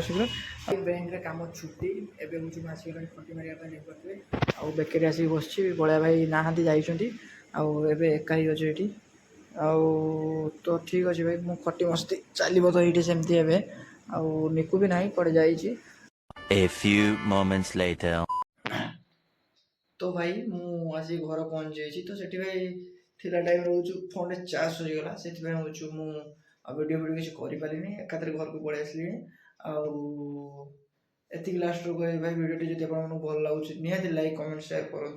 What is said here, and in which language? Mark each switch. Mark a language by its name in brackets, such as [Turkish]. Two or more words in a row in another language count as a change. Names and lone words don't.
[Odia] ଆଉ ବ୍ୟାଙ୍କରେ କାମ ଛୁଟି, ଏବେ ହେଉଛି ମୁଁ ଆସିଗଲାଣି ଖଟି ମାରିବା ପାଇଁ ଦେଖିପାରୁଥିବେ। ଆଉ ବେକେରୀ ଆସିକି ବସିଛି, ବଳିଆ ଭାଇ ନାହାନ୍ତି ଯାଇଛନ୍ତି, ଆଉ ଏବେ ଏକା ହିଁ ଅଛି ଏଠି। ଆଉ ତ ଠିକ୍ ଅଛି ଭାଇ, ମୁଁ ଖଟି ମସ୍ତି ଚାଲିବ ତ ଏଇଠି ସେମିତି ଏବେ। ଆଉ ନିକୁ ବି ନାହିଁ, କୁଆଡ଼େ ଯାଇଛି। [English] A few moments later. [Odia] ତ ଭାଇ ମୁଁ ଆସି ଘର ପହଞ୍ଚିଯାଇଛି। ତ ସେଠି ଭାଇ ଥିଲା ଟାଇମ୍ରେ ହେଉଛି [English] phoneରେ charge [Odia] ସରିଗଲା, ସେଥିପାଇଁ ହେଉଛି ମୁଁ ଆଉ ଭିଡ଼ିଓ କିଛି କରିପାରିଲିନି, ଏକାଥରେ ଘରକୁ ପଳେଇ ଆସିଲିଣି। ଆଉ ଏତିକି ଲାଷ୍ଟରୁ କହିବି ଭାଇ, ଭିଡ଼ିଓଟି ଯଦି ଆପଣମାନଙ୍କୁ ଭଲ ଲାଗୁଛି ନିହାତି [English] like comment share [Odia] କରନ୍ତୁ।